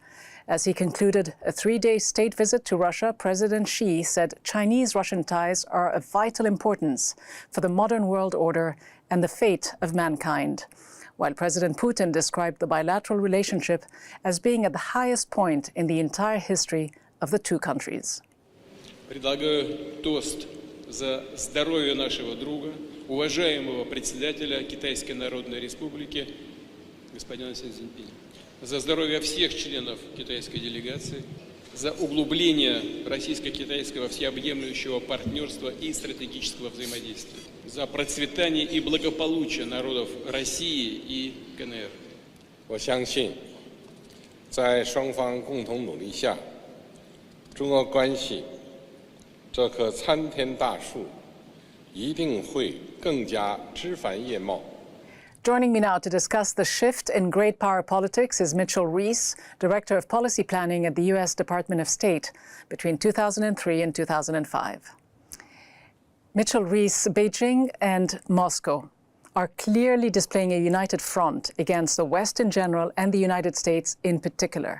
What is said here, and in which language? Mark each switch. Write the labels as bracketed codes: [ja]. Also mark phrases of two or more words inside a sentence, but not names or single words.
[en] As he concluded a three-day state visit to Russia, President Xi said Chinese-Russian ties are of vital importance for the modern world order and the fate of mankind, while President Putin described the bilateral relationship as being at the highest point in the entire history of the two countries. [ru] Предлагаю тост за здоровье нашего друга, уважаемого председателя Китайской Народной Республики, господина Си Цзиньпиня. За здоровье всех членов китайской делегации, за углубление российско-китайского всеобъемлющего партнерства и стратегического взаимодействия, за процветание и благополучие народов России и КНР. [zh] 我相信，在双方共同努力下，中俄关系这棵参天大树一定会更加枝繁叶茂。 [en] Joining me now to discuss the shift in great power politics is Mitchell Reiss, Director of Policy Planning at the U.S. Department of State between 2003 and 2005. Mitchell Reiss, Beijing and Moscow are clearly displaying a united front against the West in general and the United States in particular.